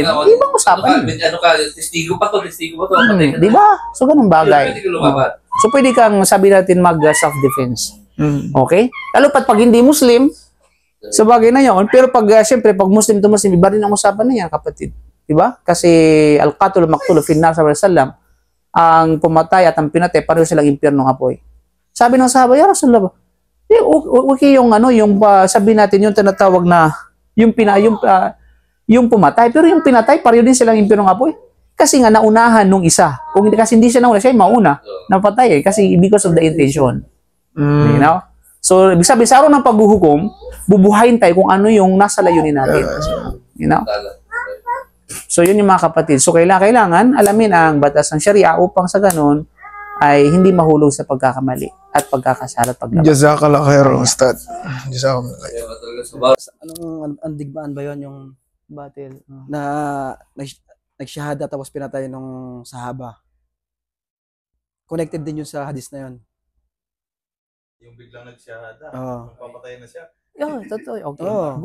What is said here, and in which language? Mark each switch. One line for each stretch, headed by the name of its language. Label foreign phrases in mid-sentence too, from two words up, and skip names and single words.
Filipino: Di ba usapan? Testigo pa to. Di ba? So, ganun bagay. Pwede ka lumaban. So, pwede kang sabi natin mag-self-defense. Okay? Lalo pag hindi Muslim, sa bagay na yun. Pero siyempre, pag Muslim to Muslim, iba rin ang usapan na yan, kapatid. Di ba? Kasi
Arabic: القتول مقتول في النار صلى الله عليه وسلم,
Filipino: ang pumatay at ang pinatay, pareho silang impyerno ng apoy. Sabi ng sahaba, ya Rasulullah, okay yung sabi natin yung tinatawag na yung pumatay, pero yung pinatay pareho din silang impyerno ng apoy. Kasi nga naunahan nung isa. Kasi hindi siya nauna, siya yung mauna. Napatay kasi
English: because of the intention. You know?
Filipino: So, ibig sabihin, sa araw ng paghuhukom, bubuhayin tayo kung ano yung nasa layunin natin.
English: You know? So,
Filipino: yun yung mga kapatid. So, kailangan alamin ang batas ng Sharia upang sa ganun ay hindi mahulog sa pagkakamali at pagkakasala at paglabas.
Arabic: جزاك الله خيرا, Ustad. جزاك الله خيرا.
Filipino: Anong digmaan ba yun yung Battle. na nagsyahada tapos pinatay nung sahaba? Connected din yun sa hadis na yun. Yung biglang nagsiyahada, Oo. papatayin na siya. Totoo. Okay. Oo.